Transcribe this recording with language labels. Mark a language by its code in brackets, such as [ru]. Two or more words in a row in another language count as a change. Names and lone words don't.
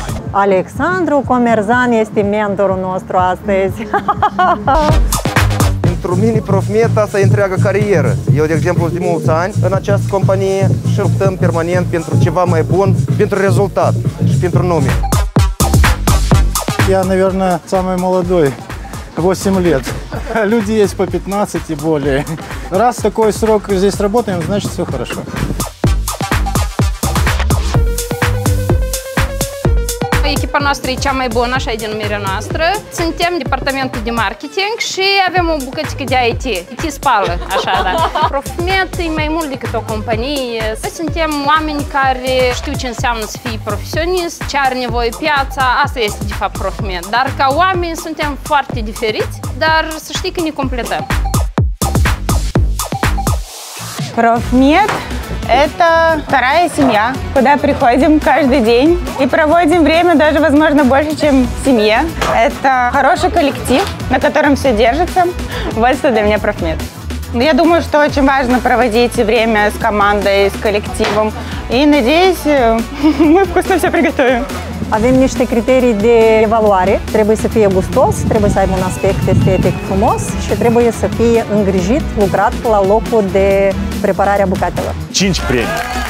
[ro] Alexandru Comerzan este mentorul nostru astăzi. Pentru mine, Profmed, asta e întreaga carieră. Eu, de exemplu, de mulți ani în această companie și luptăm permanent pentru ceva mai bun, pentru rezultat și pentru nume. [ru] Я, наверное, самый молодой, 8 лет. Люди есть по 15 и более. Раз такой срок здесь работаем, значит все хорошо. [ro] Echipa noastră e cea mai bună, așa e denumirea noastră. Suntem departamentul de marketing și avem o bucățică de IT. IT spală, așa, da. Profmed e mai mult decât o companie. Noi suntem oameni care știu ce înseamnă să fii profesionist, ce are nevoie piața. Asta este, de fapt, Profmed. Dar ca oameni suntem foarte diferiți, dar să știi că ne completăm. [ru] Profmed – это вторая семья, куда приходим каждый день и проводим время даже, возможно, больше, чем в семье. Это хороший коллектив, на котором все держится. Вот что для меня Profmed. Я думаю, что очень важно проводить время с командой, с коллективом. И, надеюсь, мы вкусно все приготовим. Avem niște criterii de evaluare. Trebuie să fie gustos, trebuie să aibă un aspect estetic frumos și trebuie să fie îngrijit, lucrat la locul de preparare a bucatelor. 5 premii.